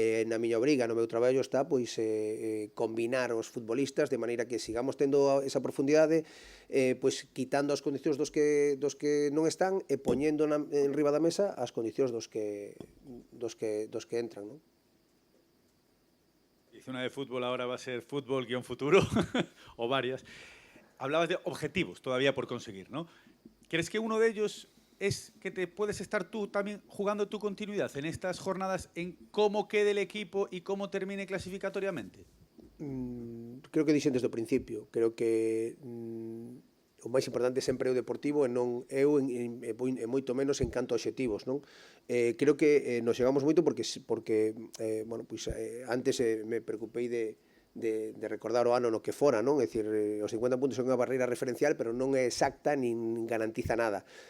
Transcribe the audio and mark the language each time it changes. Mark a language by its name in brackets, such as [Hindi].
[Galician] Na miña obriga, no meu traballo está combinar os futbolistas de maneira que sigamos tendo esa profundidade, quitando as condicións dos que non están, e poñendo en riba da mesa as condicións dos que entran, non? [Spanish] Parece una de fútbol, ahora va a ser fútbol-futuro, o varias. Hablabas de objetivos todavía por conseguir, ¿no? ¿Crees que uno de ellos es que te puedes estar tú también jugando tu continuidad en estas jornadas en cómo quede el equipo y cómo termine clasificatoriamente? [Galician] Creo que dixen desde o principio. Creo que o máis importante sempre é o deportivo e non eu e moito menos en canto a obxectivos, non? Creo que nos chegamos moito porque bueno, pois, antes me preocupei de recordar o ano no que fora, non? É dicir, os 50 puntos son unha barreira referencial, pero non é exacta nin garantiza nada.